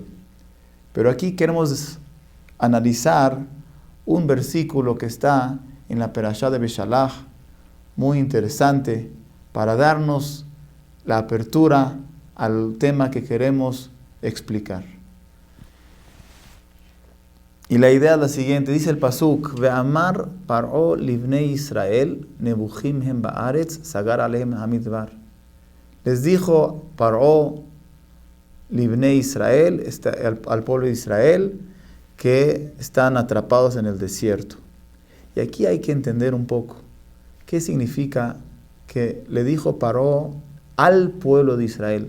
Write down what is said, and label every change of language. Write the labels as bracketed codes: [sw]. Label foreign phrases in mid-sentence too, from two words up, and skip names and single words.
[es] Pero aquí queremos analizar un versículo que está en la Perashá de Beshalach, muy interesante, para darnos la apertura al tema que queremos explicar. Y la idea es la siguiente, dice el pasuk, [he] ויאמר פרעה לבני ישראל נבכים הם בארץ סגר עליהם המדבר. [es] Les dijo Paró [he] לבני ישראל, [es] al pueblo de Israel, que están atrapados en el desierto. Y aquí hay que entender un poco, ¿qué significa que le dijo Paró al pueblo de Israel?